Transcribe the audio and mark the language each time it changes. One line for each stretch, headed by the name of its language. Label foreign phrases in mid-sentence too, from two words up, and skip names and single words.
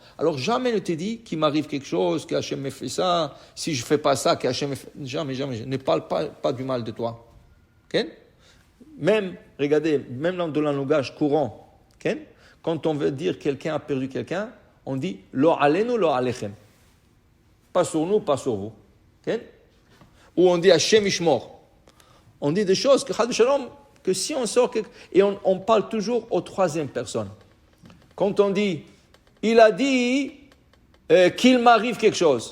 French: Alors jamais ne te dit qu'il m'arrive quelque chose, que Hachem me fait ça, si je fais pas ça, que Hachem me fait... Jamais, ne parle pas du mal de toi. Okay? Même, regardez, même dans le langage courant, okay? Quand on veut dire quelqu'un a perdu quelqu'un, on dit
Hebrew: לא עלינו, לא עליכם.
French: Pas sur nous, pas sur vous. Okay? Ou on dit
Hebrew: השם ישמור.
French: On dit des choses que si on sort et on parle toujours aux 3e personne. Quand on dit il a dit qu'il m'arrive quelque chose.